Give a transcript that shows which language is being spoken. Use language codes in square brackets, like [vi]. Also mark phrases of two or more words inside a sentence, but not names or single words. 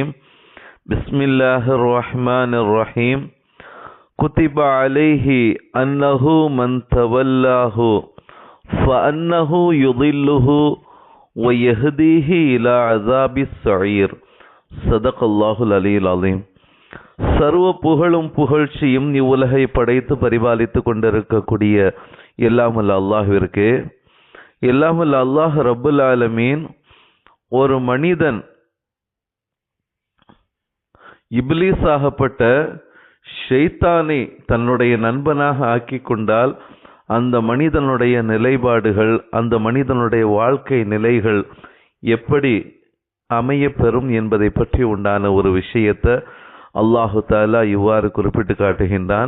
[ar] بسم الله الرحمن الرحيم. كتب عليه أنه من تولاه فأنه يضله ويهديه إلى عذاب السعير. صدق الله العلي العظيم. [ta] சர்வ புகழும் புகழ்ச்சியும் இவ்வுலகை படைத்து பரிபாலித்து கொண்டிருக்கக்கூடிய எல்லாமல்ல அல்லாஹ்விற்கு, எல்லாமல்ல [ar] الله رب العالمين [ta] ஒரு மனிதன் இப்லீஸ் ஆகப்பட்ட ஷைத்தானை தன்னுடைய நண்பனாக ஆக்கி கொண்டால் அந்த மனிதனுடைய நிலைப்பாடுகள், அந்த மனிதனுடைய வாழ்க்கை நிலைகள் எப்படி அமைய பெறும் என்பதை பற்றி உண்டான ஒரு விஷயத்தை [ar] الله تعالى [ta] இவ்வாறு குறிப்பிட்டு காட்டுகின்றான்.